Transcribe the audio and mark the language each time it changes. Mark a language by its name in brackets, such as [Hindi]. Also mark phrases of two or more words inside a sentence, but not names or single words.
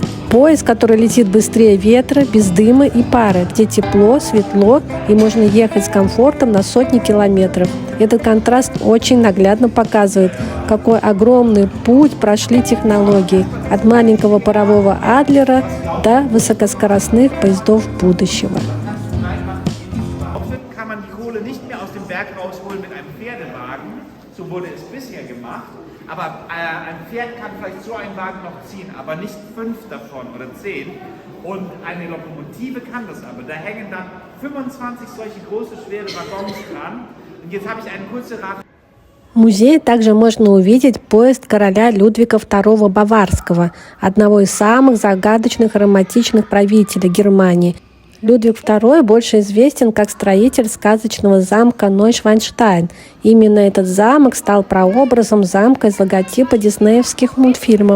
[Russian] Поезд, который летит быстрее ветра, без дыма и пары, где тепло, светло и можно ехать с комфортом на сотни километров. Этот контраст очень наглядно показывает, какой огромный путь прошли технологии от маленького парового «Адлера» до высокоскоростных поездов будущего. [German] So wurde es bisher gemacht, aber ein Pferd kann vielleicht so einen Wagen noch ziehen, aber nicht 5 davon oder 10. Und eine Lokomotive kann das aber. Da hängen dann 25 solche große, schwere Waggons dran. Und jetzt habe ich eine kurze Rate. [Russian] В музее также можно увидеть поезд короля Людвига II Баварского, одного из самых загадочных и романтичных правителей Германии. Людвиг II больше известен как строитель сказочного замка Нойшванштайн. Именно этот замок стал прообразом замка из логотипа диснеевских мультфильмов.